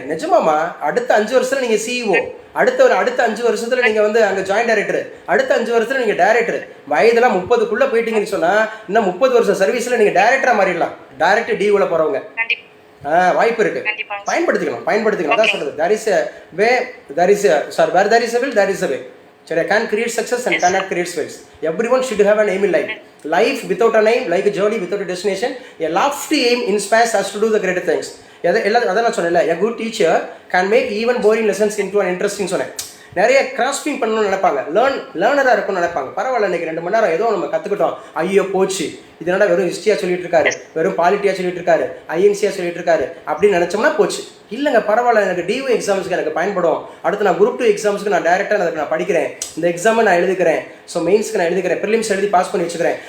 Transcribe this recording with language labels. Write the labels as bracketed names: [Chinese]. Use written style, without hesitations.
[Tamil] நிஜமாமா அடுத்த 5 வருஷத்துல நீங்க சிஇஓ, அடுத்த 5 வருஷத்துல நீங்க வந்து அங்க ஜாயின்ட் டைரக்டர், அடுத்த 5 வருஷத்துல நீங்க டைரக்டர். வயதுலாம் 30க்குள்ள போயிட்டீங்கன்னு சொன்னா இன்னும் 30 வருஷம் சர்வீஸ்ல நீங்க டைரக்டரா மாறிடலாம். டைரக்ட் டிஓல போறவங்க வாய்ப்பு இருக்கு, பயன்படுத்திக்கணும். அதான் சொல்றது, [English] there is a way, there is a will, there is a way. Sure, I can create success and cannot create wealth. Everyone should have an aim in life. Life without an aim, like a journey without a destination. A lofty aim inspires us to do the greater things. [Tamil] அதான் நான் சொன்னேன்ல, [English] a good teacher can make even boring lessons into an interesting [Tamil] சொன்னேன். நிறைய grasping பண்ணணும்னு நினைப்பாங்க, லேர்னராக இருக்கணும்னு நினைப்பாங்க. பரவாயில்ல, இன்னைக்கு 2 மணி நேரம் ஏதோ நம்ம கற்றுக்கிட்டோம், ஐயோ போச்சு, இதனால வெறும் ஹிஸ்ட்ரியாக சொல்லிட்டு இருக்காரு, வெறும் பாலிட்டியாக சொல்லிட்டு இருக்காரு, ஐஎன்சியாக சொல்லிட்டு இருக்காரு அப்படின்னு நினச்சோம்னா போச்சு. இல்லைங்க, பரவாயில்ல, எனக்கு டிஓ எக்ஸாம்ஸ்க்கு எனக்கு பயன்படும், அடுத்து நான் குரூப் 2 எக்ஸாம்ஸ்க்கு நான் டேரெக்டாக அதுக்கு நான் படிக்கிறேன், இந்த எக்ஸாமை நான் எழுதிக்கிறேன், ஸோ மெயின்ஸ்க்கு நான் எழுதிக்கிறேன், ப்ரிலிம்ஸ் எழுதி பாஸ் பண்ணி வச்சுக்கிறேன்.